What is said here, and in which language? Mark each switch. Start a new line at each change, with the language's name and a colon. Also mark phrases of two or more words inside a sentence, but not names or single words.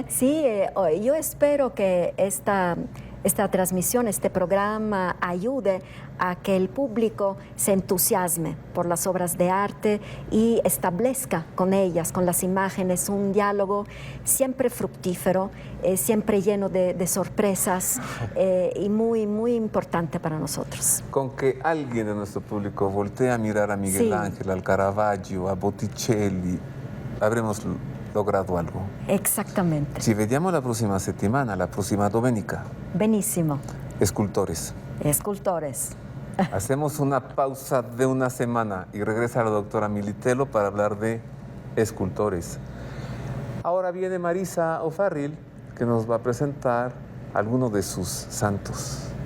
Spanish: Sí, yo espero que esta transmisión, este programa ayude a que el público se entusiasme por las obras de arte y establezca con ellas, con las imágenes, un diálogo siempre fructífero, siempre lleno de sorpresas y muy, muy importante para nosotros. Con que alguien de nuestro público voltee a mirar a Miguel Ángel, al Caravaggio, a Botticelli, habremos logrado algo. Exactamente.
Italian: Ci vediamo la prossima settimana, la prossima domenica. Benissimo.
Spanish: Escultores. Escultores. Hacemos una pausa de una semana y regresa la doctora Militello para hablar de escultores. Ahora viene Marisa O'Farrill, que nos va a presentar algunos de sus santos.